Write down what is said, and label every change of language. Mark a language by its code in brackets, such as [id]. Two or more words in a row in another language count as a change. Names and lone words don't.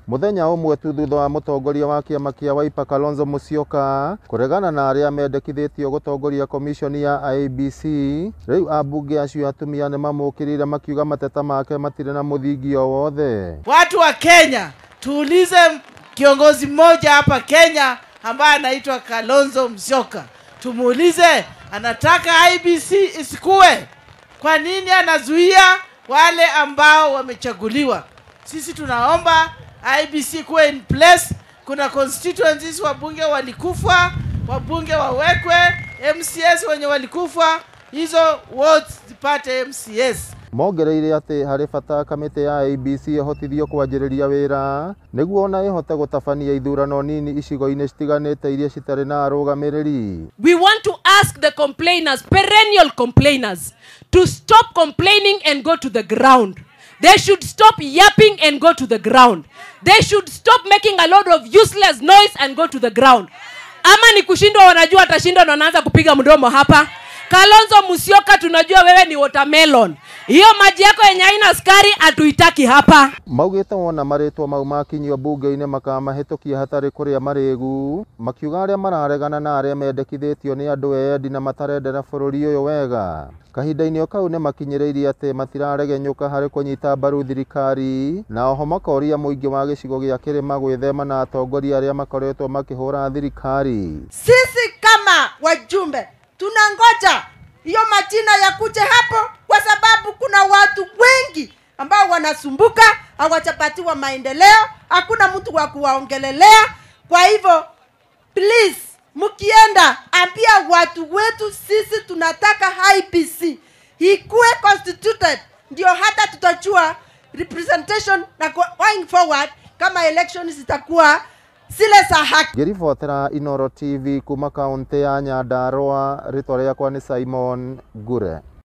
[ki] Muthenya umwe tu thutha wa mutongoria wa kiama kia Wiper Kalonzo Musyoka kuregana na aria mendekithitio gutongoria commission ya IEBC, riu ambunge acio atumia ni mamukirire makiuga mateta make matire na muthingi o wothe. [sw] Watu wa Kenya, tuulize kiongozi mmoja hapa Kenya ambaye anaitwa Kalonzo Musyoka. Tumuulize anataka IEBC isikue. Kwa nini anazuia wale ambao wamechaguliwa? Sisi tunaomba IEBC kuwe [en] in place. [sw] Kuna constituencies wabunge walikufa, wabunge wawekwe, MCS wenye walikufa, hizo wards zipate MCS. [ki] Mongereire ati hari bata kamite ya IEBC ihotithio kwanjiriria wira niguo ona ihote gutabania ithurano nini icigo-ini citiganite iria citari na arugamiriri. [en] We want to ask the complainers, perennial complainers, to stop complaining and go to the ground. They should stop yapping and go to the ground. They should stop making a lot of useless noise and go to the ground. [sw] Ama ni kushindwa wanajua atashinda na wanaanza kupiga mdomo hapa. Kalonzo Musyoka, tunajua wewe ni watermelon. Hiyo maji yako yenye haina sukari atuitaki hapa. [ki] Maugite wona maritwa mau makinyio bunge-ini makamahitukia hatari kuria marigu, makiuga aria mararegana na aria mendekithitio ni andu endi na matarendera bururi uyu wega. Kahinda-ini o kau ni makinyiriirie ati matiraregenyuka hari kunyita mbaru thirikari, na oho makoria muingi wa gicigo gia Kirima gwithema na atongoria aria makoretwo makihura thirikari. [sw] Sisi kama wajumbe tunangoja hiyo majina ya kuja hapo, kwa sababu kuna watu wengi ambao wanasumbuka, hawajapatiwa maendeleo, hakuna mtu wa kuwaongelelea. Kwa hivyo please, mkienda ambia watu wetu sisi tunataka IEBC ikuwe constituted, ndio hata tutajua representation na [en] going forward [sw] kama elections zitakuwa sile za haki. [ki] Ngiribotera Inooro TV kuma kaunti ya Nyandarua, ritwa riakwa ni Simon Gure.